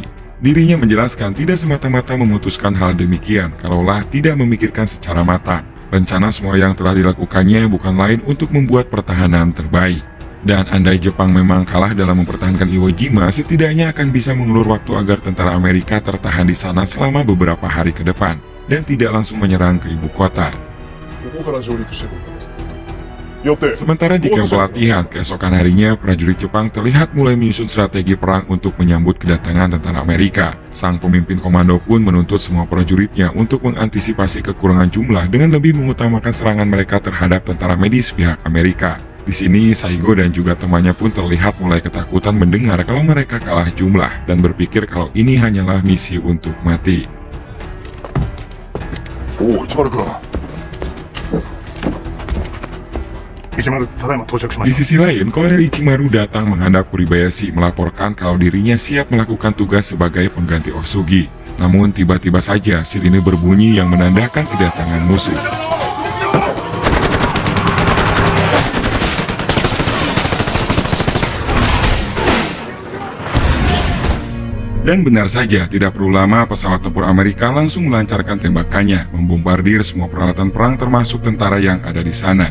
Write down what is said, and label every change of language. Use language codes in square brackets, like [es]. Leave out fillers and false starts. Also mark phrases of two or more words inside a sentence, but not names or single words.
[id] Dirinya menjelaskan tidak semata-mata memutuskan hal demikian kalaulah tidak memikirkan secara matang. Rencana semua yang telah dilakukannya bukan lain untuk membuat pertahanan terbaik. Dan andai Jepang memang kalah dalam mempertahankan Iwo Jima, setidaknya akan bisa mengulur waktu agar tentara Amerika tertahan di sana selama beberapa hari ke depan dan tidak langsung menyerang ke ibu kota. [ja] ここから上陸してくるからですよって [id] Sementara di kamp pelatihan, keesokan harinya prajurit Jepang terlihat mulai menyusun strategi perang untuk menyambut kedatangan tentara Amerika. Sang pemimpin komando pun menuntut semua prajuritnya untuk mengantisipasi kekurangan jumlah dengan lebih mengutamakan serangan mereka terhadap tentara medis pihak Amerika. Di sini, Saigo dan juga temannya pun terlihat mulai ketakutan mendengar kalau mereka kalah jumlah dan berpikir kalau ini hanyalah misi untuk mati. [ja] おお市丸君市丸ただいま到着しま [id] Di [ja] し [id] sisi lain, Kolonel Ichimaru datang menghadap Kuribayashi melaporkan kalau dirinya siap melakukan tugas sebagai pengganti Osugi. Namun tiba-tiba saja sirine berbunyi yang menandakan kedatangan musuh. Dan benar saja, tidak perlu lama pesawat tempur Amerika langsung melancarkan tembakannya, membombardir semua peralatan perang termasuk tentara yang ada di sana.